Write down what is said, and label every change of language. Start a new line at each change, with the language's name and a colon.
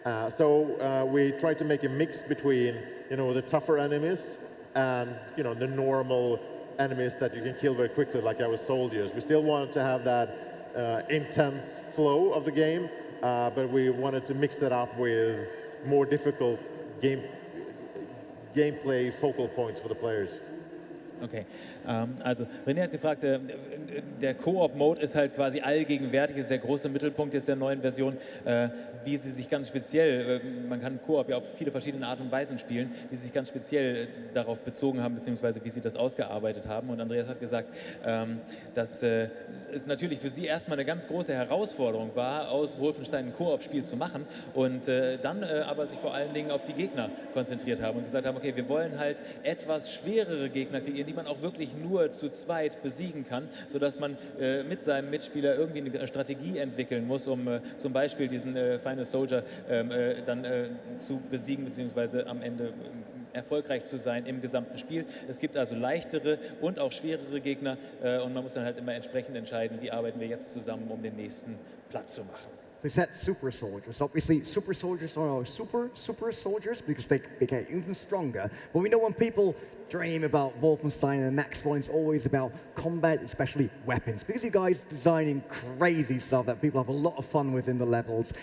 English: So we tried to make a mix between, the tougher enemies and, the normal enemies that you can kill very quickly, like our soldiers. We still want to have that intense flow of the game, but we wanted to mix that up with more difficult gameplay focal points for the players.
German: Okay, also René hat gefragt, der Koop-Mode ist halt quasi allgegenwärtig, ist der große Mittelpunkt jetzt der neuen Version, wie sie sich ganz speziell, man kann Koop ja auf viele verschiedene Arten und Weisen spielen, wie sie sich ganz speziell darauf bezogen haben, beziehungsweise wie sie das ausgearbeitet haben. Und Andreas hat gesagt, dass es natürlich für sie erstmal eine ganz große Herausforderung war, aus Wolfenstein ein Koop-Spiel zu machen und dann aber sich vor allen Dingen auf die Gegner konzentriert haben und gesagt haben, okay, wir wollen halt etwas schwerere Gegner kreieren, die man auch wirklich nur zu zweit besiegen kann, sodass man mit seinem Mitspieler irgendwie eine Strategie entwickeln muss, um zum Beispiel diesen Final Soldier dann zu besiegen, beziehungsweise am Ende erfolgreich zu sein im gesamten Spiel. Es gibt also leichtere und auch schwerere Gegner und man muss dann halt immer entsprechend entscheiden, wie arbeiten wir jetzt zusammen, um den nächsten Platz zu machen.
English: So it's that super soldiers. Obviously, super soldiers are super soldiers because they get even stronger. But we know when people dream about Wolfenstein, the next one is always about combat, especially weapons. Because you guys designing crazy stuff that people have a lot of fun with in the levels.